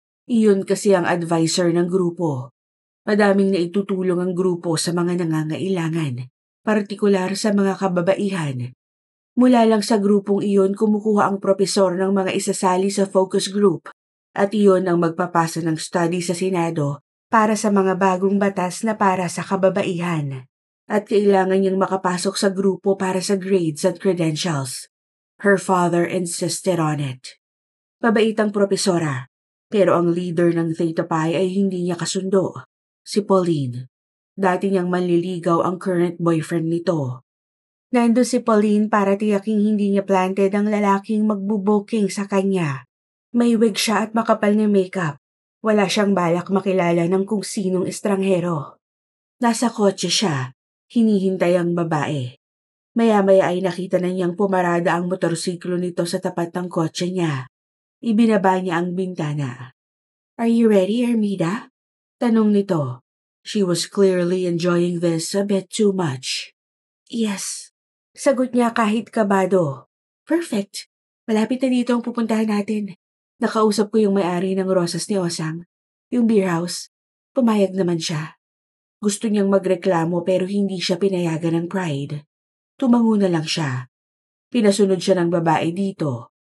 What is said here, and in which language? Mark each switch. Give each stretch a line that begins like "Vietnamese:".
Filipino: Iyon kasi ang advisor ng grupo. Madaming naitutulong ang grupo sa mga nangangailangan, partikular sa mga kababaihan. Mula lang sa grupong iyon kumukuha ang propesor ng mga isasali sa focus group at iyon ang magpapasa ng study sa Senado para sa mga bagong batas na para sa kababaihan. At kailangan niyang makapasok sa grupo para sa grades at credentials.
English: Her father insisted on it.
Filipino: Mabait ang propesora, pero ang leader ng Theta Pi ay hindi niya kasundo. Si Pauline. Dati niyang manliligaw ang current boyfriend nito. Nandun si Pauline para tiyaking hindi niya planted ang lalaking magbuboking sa kanya. May wig siya at makapal na makeup. Wala siyang balak makilala ng kung sinong estranghero. Nasa kotse siya. Hinihintay ang babae. Maya-maya ay nakita na niyang pumarada ang motorsiklo nito sa tapat ng kotse niya. Ibinaba niya ang bintana.
English: "Are you ready, Armida?"
Filipino: Tanong nito.
English: She was clearly enjoying this a bit too much.
Filipino: "Yes." Sagot niya kahit kabado. "Perfect. Malapit na dito ang pupuntahan natin. Nakausap ko yung may-ari ng Rosas ni Osang, yung beer house. Pumayag naman siya. Gusto niyang magreklamo pero hindi siya pinayagan ng Pride. Tumango na lang siya. Pinasunod siya ng babae dito.